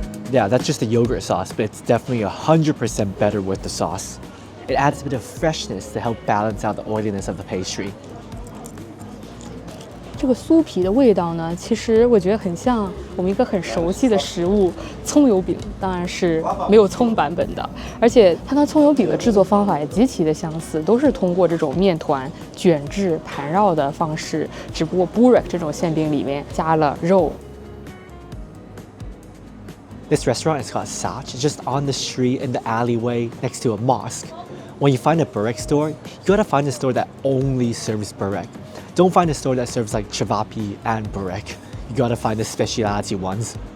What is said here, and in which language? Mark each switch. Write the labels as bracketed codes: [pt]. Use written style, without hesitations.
[en] Yeah, that's just a yogurt sauce, but it's definitely 100% better with the sauce. It adds a bit of freshness to help balance out the oiliness of the pastry. [zh] 这个酥皮的味道呢，其实我觉得很像我们一个很熟悉的食物——葱油饼，当然是没有葱版本的。而且它跟葱油饼的制作方法也极其的相似，都是通过这种面团卷制盘绕的方式，只不过 burek 这种馅饼里面加了肉。 [en] This restaurant is called Sach, just on the street in the alleyway next to a mosque. When you find a burek store, you gotta find a store that only serves burek. Don't find a store that serves like chavapi and burek. You gotta find the specialty ones.